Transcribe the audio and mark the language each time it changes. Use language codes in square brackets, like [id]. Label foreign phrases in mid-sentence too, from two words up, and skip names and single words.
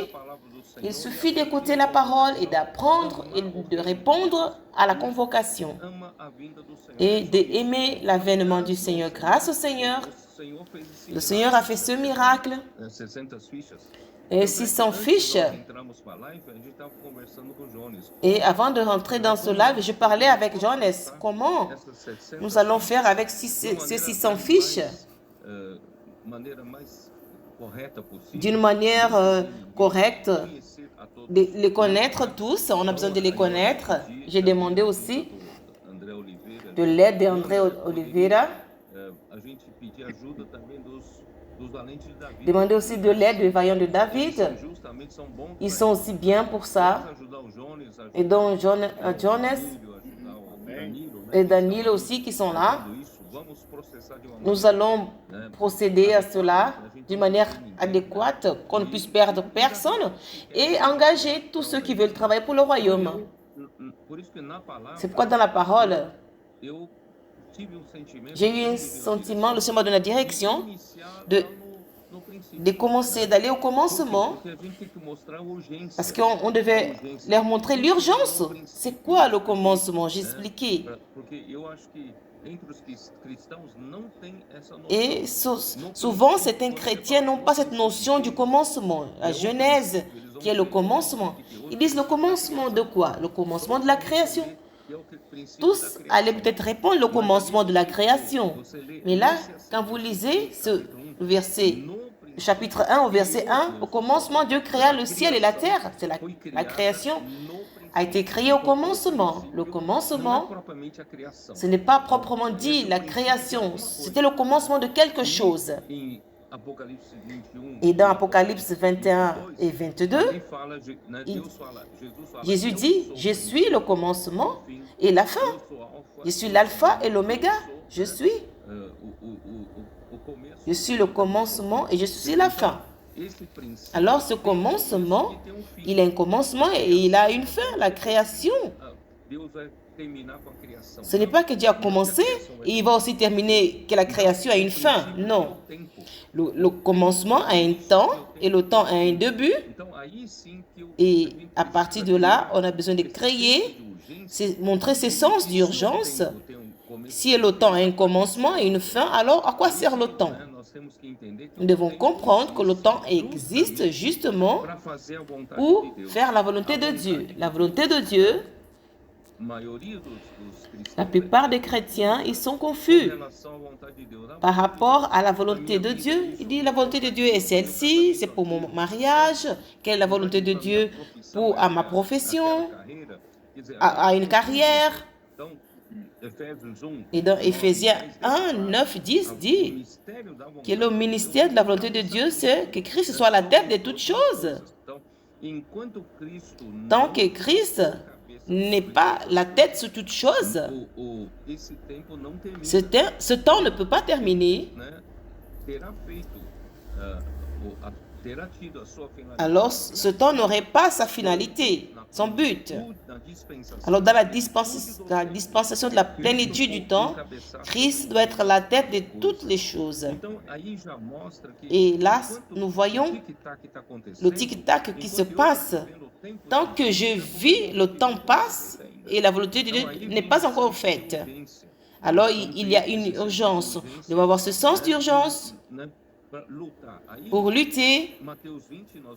[fr] Il suffit d'écouter la parole et d'apprendre et de répondre à la convocation et d'aimer l'avènement du Seigneur. Grâce au Seigneur, le Seigneur a fait ce miracle. 600 fiches. [pt] Entramos para a live, a gente estava conversando com o Jones. [fr] Et avant de rentrer dans ce live, je parlais avec Jonas. Comment [pt] Essas 700 [fr] nous allons faire avec ces 600 fiches [pt] maneira mais correta possível. [fr] d'une manière correcte, [pt] Conhecer a todos. [fr] de les connaître tous. On a besoin de les connaître. J'ai demandé aussi André Oliveira, de l'aide d'André Oliveira. [pt] a gente pedir ajuda também dos valentes de Davi. [fr] Demandé aussi de l'aide des vaillants de [pt] Eles [fr] David. [pt] justamente são bons [fr] Ils [pt] pra [fr] sont aussi bien pour ça. [pt] ajudar o Jones, ajudar [fr] Et donc Jonas [pt] o Danilo, né? [fr] et Daniel aussi qui sont là. [pt] Tudo isso, vamos processar de uma [fr] Nous allons procéder à cela d'une manière adéquate, qu'on ne puisse perdre personne et engager tous ceux qui veulent travailler pour le royaume. [pt] Por isso que na palavra [fr] C'est pourquoi dans la parole, [pt] eu tive sentimento [fr] j'ai eu un sentiment, le Seigneur m'a donné la direction [pt] iniciar [fr] de, [pt] lá no princípio. [fr] de commencer, d'aller au commencement, [pt] Porque a gente tem que mostrar a urgência. [fr] parce qu'on devait leur montrer l'urgence. C'est quoi le commencement? J'ai expliqué. [pt] Porque eu acho que entre os cristãos não tem essa noção. [fr] Et souvent, certains chrétiens n'ont pas cette notion du commencement. La Genèse, qui est le commencement. Ils disent le commencement de quoi? Le commencement de la création. [pt] Que é o princípio [fr] Tous allaient peut-être répondre le commencement de la création. Mais là, quand vous lisez ce verset, le chapitre 1 au verset 1, au commencement, Dieu créa le ciel et la terre. C'est la création a été créée au commencement. Le commencement, [pt] propriamente a criação. [fr] ce n'est pas proprement dit la création. C'était le commencement de quelque chose. [pt] Em Apocalipse 21, [fr] Et dans Apocalypse 21 et 22, [pt] ele fala, né, [fr] il- [pt] Deus fala, Jesus fala, [fr] Jésus [pt] eu [fr] dit, [pt] sou [fr] je suis le commencement [pt] o fim, [fr] et la fin. [pt] eu sou alfa, [fr] Je suis l'alpha et l'oméga. Je suis. [pt] o começo. [fr] Je suis le commencement et je suis la fin. [pt] Esse princípio [fr] Alors ce commencement, [pt] tem fim. [fr] il a un commencement et il a une fin, la création. [pt] Deus vai terminar com a criação. [fr] Ce n'est pas que Dieu a commencé et il va aussi terminer, que la création a une fin. Non. Le commencement a un temps et le temps a un début. [pt] Então aí sim que eu [fr] Et à partir de là, on a besoin de créer, montrer ce sens d'urgence. Si le temps a un commencement et une fin, alors à quoi sert le temps? [pt] nós temos que entender que [fr] Nous devons comprendre que le temps existe justement [pt] para fazer a vontade [fr] pour [pt] de Deus, [fr] faire la volonté de Dieu. La volonté de Dieu, [pt] a maioria dos [fr] la [pt] cristãos [fr] plupart des chrétiens, ils sont [pt] em [fr] confus [pt] relação à vontade de Deus. [fr] par rapport à la volonté de Dieu. Il dit la volonté de Dieu est celle-ci, c'est pour mon mariage. Quelle est la volonté de Dieu pour à ma profession, [pt] Carreira, quer dizer, [fr] à une carrière? [pt] então, Efésios 1, [fr] Et dans Éphésiens 1, 9, 10 [pt] o [fr] dit [pt] mistério da vontade [fr] que le ministère de la volonté de Dieu, c'est que Christ soit la tête de toutes choses. [pt] Então, enquanto Cristo [fr] Tant que Christ n'est pas la tête sur toutes choses, [pt] esse tempo não termina, [fr] ce temps ne peut pas terminer. [pt] né? Terá feito, terá tido a sua finalidade. [fr] Alors ce temps n'aurait pas sa finalité, son but. [pt] Na dispensação [fr] Alors dans la dispensation de la plénitude du temps, Christ doit être la tête de toutes les choses. [pt] Então, aí já mostra que [fr] Et là, [pt] enquanto [fr] nous voyons [pt] o tic-tac está acontecendo, [fr] le tic-tac qui se passe. Tant que je vis, le temps passe et la volonté de Dieu n'est pas encore faite. Alors il y a une urgence. Nous devons avoir ce sens d'urgence [pt] né, para lutar. Aí, [fr] pour lutter. [pt] Mateus 20, nós